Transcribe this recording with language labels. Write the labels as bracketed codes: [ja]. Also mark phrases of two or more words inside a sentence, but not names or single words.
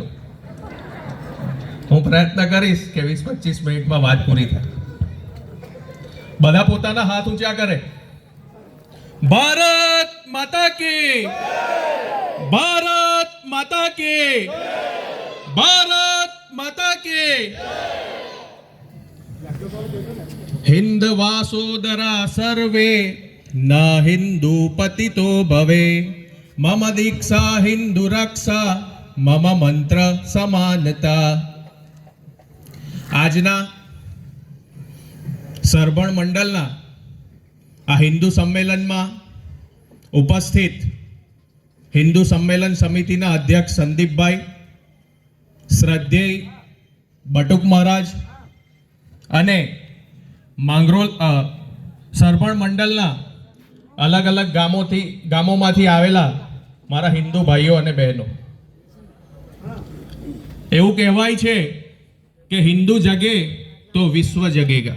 [gu] હું પ્રયત્ન કરીશ કે 20-25 મિનિટમાં વાત પૂરી થાય. બધા પોતાના હાથ ઊંચા કરે. [hi] भारत माता की, भारत माता की, भारत माता की. [sa] हिंदवासोदरा सर्वे न हिंदू पतितो भवे मम दीक्षा हिंदू रक्षा मम मंत्र समानता. [gu] આજના સરભણ મંડળના આ હિન્દુ સંમેલનમાં ઉપસ્થિત હિન્દુ સંમેલન સમિતિના અધ્યક્ષ સંદીપભાઈ, શ્રદ્ધેય બટુક મહારાજ અને માંગરોળ સરભણ મંડળના અલગ અલગ ગામોમાંથી આવેલા મારા હિન્દુ ભાઈઓ અને બહેનો, એવું કહેવાય છે કે [hi] हिन्दू जगे तो विश्व जगेगा.